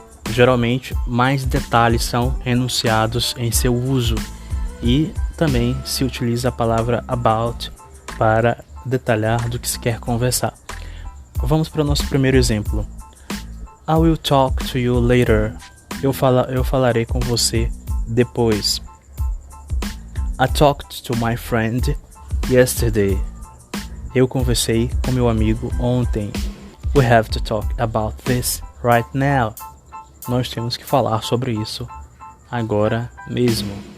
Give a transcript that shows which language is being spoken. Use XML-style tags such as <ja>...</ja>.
<pt>Geralmente, mais detalhes são enunciados em seu uso e também se utiliza a palavra about para detalhar do que se quer conversar. Vamos para o nosso primeiro exemplo.</pt> <en>I will talk to you later.</en> <pt>Eu falarei com você depois.</pt> <en>I talked to my friend yesterday.</en> <pt>Eu conversei com meu amigo ontem.</pt> <en>We have to talk about this right now.</en> <pt>Nós temos que falar sobre isso agora mesmo.</pt>